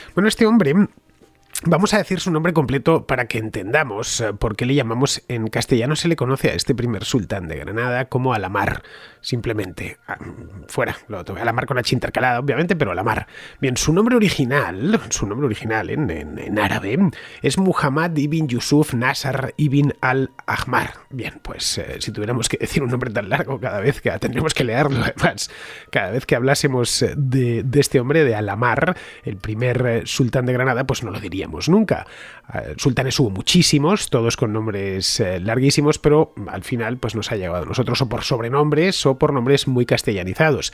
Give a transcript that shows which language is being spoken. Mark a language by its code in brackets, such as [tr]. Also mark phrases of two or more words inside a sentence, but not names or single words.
[es] Bueno, este hombre, vamos a decir su nombre completo para que entendamos por qué le llamamos, en castellano se le conoce a este primer sultán de Granada como Alamar, simplemente. Fuera, Alamar con H intercalada, obviamente, pero Alamar. Bien, su nombre original en árabe es Muhammad ibn Yusuf Nasr ibn al-Ahmar. Bien, pues si tuviéramos que decir un nombre tan largo tendríamos que leerlo además, cada vez que hablásemos de este hombre, de Alamar, el primer sultán de Granada, pues no lo diríamos teníamos nunca. Sultanes hubo muchísimos, todos con nombres larguísimos, pero al final pues nos ha llegado a nosotros o por sobrenombres o por nombres muy castellanizados.